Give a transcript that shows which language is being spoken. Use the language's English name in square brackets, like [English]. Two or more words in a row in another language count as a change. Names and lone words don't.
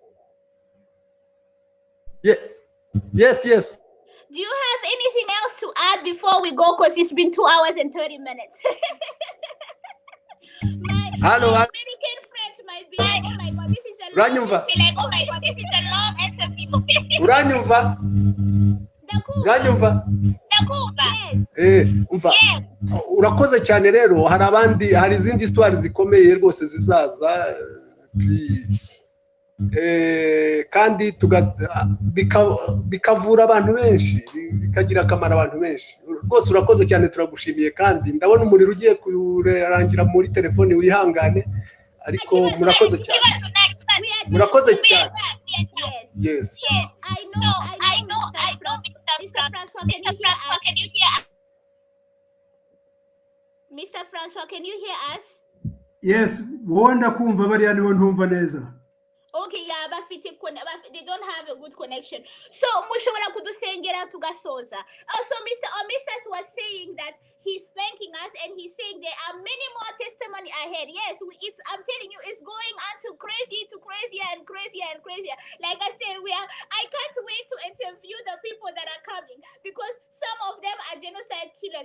[English] Yeah. Yes. Do you have anything else to add before we go? Because it's been 2 hours and 30 minutes. My American friends might be like, oh my God, this is a long interview. [Kinyarwanda] Uranyumva? [English] Yes. [Kinyarwanda] Umva. Urakoze cyane rero, hari izindi histoire zikomeye rwose zizaza, kandi bikavura abantu benshi, bikagira akamaro abantu benshi. Rwose urakoze cyane, turagushimiye, kandi ndabona umuriro ugiye kurangira muri telefone, wihangane, ariko murakoze cyane. Murakoze cyane. [English] Yes. I know. Mr. Francois, can you hear us? Mr. Francois, can you hear us? Yes, [Kinyarwanda] wonda kumva bariya nibo ntumva neza. [English] Okay, yeah, but they don't have a good connection. So, [Kinyarwanda] mushobora kudusengera tugasoza. [English] Also, Mr. Omistas was saying that he's thanking us, and he's saying there are many more testimony ahead. Yes, I'm telling you, it's going on to crazier and crazier. Like I said, I can't wait to interview the people that are coming, because some of them are genocide killers.